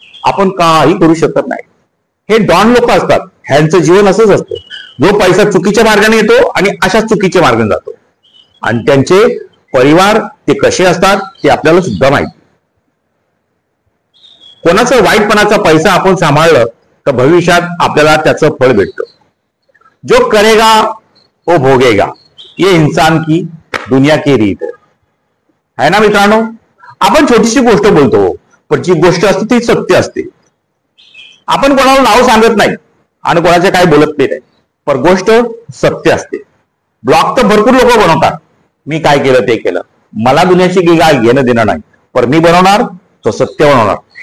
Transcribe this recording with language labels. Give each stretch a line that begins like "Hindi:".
Marathi: आपण काही करू शकत नाही. हे डॉन लोक असतात, ह्यांचं जीवन असंच असतं. जो पैसा चुकीच्या मार्गाने येतो आणि अशाच चुकीच्या मार्गाने जातो, आणि त्यांचे परिवार ते कसे असतात ते आपल्याला सुद्धा माहिती. कोणाचं वाईटपणाचा पैसा आपण सांभाळलं तर भविष्यात आपल्याला त्याचं फळ भेटतं.
Hindi: जो करेगा वो भोगेगा, ये इंसान की दुनिया की रीत है ना मित्रांनो.
Marathi: आपण छोटीशी गोष्ट बोलतो, पण जी गोष्ट असते ती सत्य असते. आपण कोणाला नाव सांगत नाही आणि कोणाचे काही बोलत नाही, पण गोष्ट सत्य असते. ब्लॉग तर भरपूर लोक बनवतात, मी काय केलं ते केलं, मला दुनियाची काय घेणं देणं नाही, पण मी बनवणार तो सत्य बनवणार.